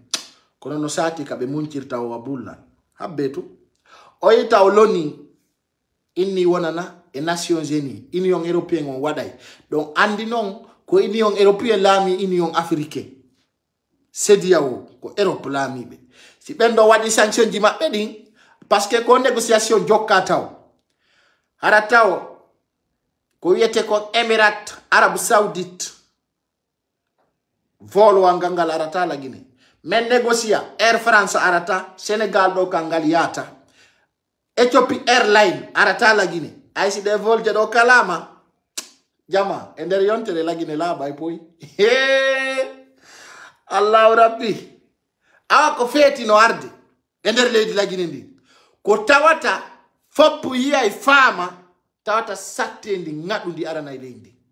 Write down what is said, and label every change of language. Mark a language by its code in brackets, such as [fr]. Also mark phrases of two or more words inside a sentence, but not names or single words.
[ff] kono no sati ka ɓe muncirta o a bullal habbe tu o yita o loni inni wonana e Nations Unies Union Européenne on waɗay donc andi noon ko Union Européenne laami Union Africaine CEDEAO ko Europe laamiɓe si ɓen ɗo waɗi sanction ji maɓɓe ɗin [fr] par ce que [ff] ko négociation jokka taw hara taw ko wiyete ko Émirats Arabes Saoudite volwa ngal arata Laguine men négocia Air France arata Sénégal ɗo kangal yata Ethiopie Airline arata Laguine ay si ɗe volje ɗo kalama jama e nder yontere Laguine laaɓa e poyi [ar] allahu rabbi [ff] awa ko feeti no arde e nder leydi Laguine ndi ko tawata foppu yiya e faama tawata sattendi ngaɗundi arana e leydi